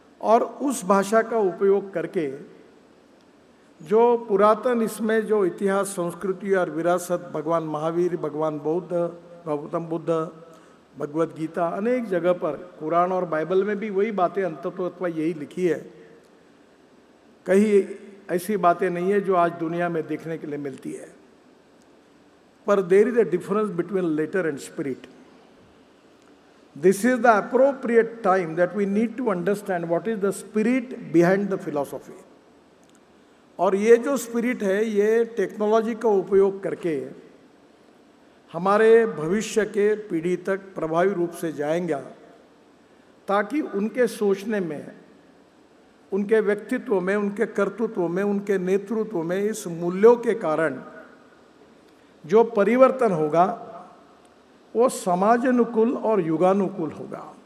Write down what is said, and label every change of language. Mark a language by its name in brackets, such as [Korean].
[Hindi] और उस भाषा का उपयोग करके जो पुरातन इसमें जो इतिहास, संस्कृति और विरासत, भगवान महावीर, भगवान बौद्ध, गौतम बुद्ध, भगवत गीता, अनेक जगह पर, कुरान और बाइबल में भी वही बातें अंततः यही लिखी है। कहीं ऐसी बातें नहीं है जो आज दुनिया में देखने के लिए मिलती है। [English] पर there is a difference between letter and spirit. This is the appropriate time that we need to understand what is the spirit behind the philosophy. [Hindi] और ये जो स्पिरिट है ये टेक्नोलॉजी का उपयोग करके हमारे भविष्य के पीढ़ी तक प्रभावी रूप से जाएंगा, ताकि उनके सोचने में, उनके व्यक्तित्व में, उनके कर्तृत्व में, उनके नेतृत्व में इस मूल्यों के कारण जो परिवर्तन होगा वो समाजानुकूल और युगानुकूल होगा।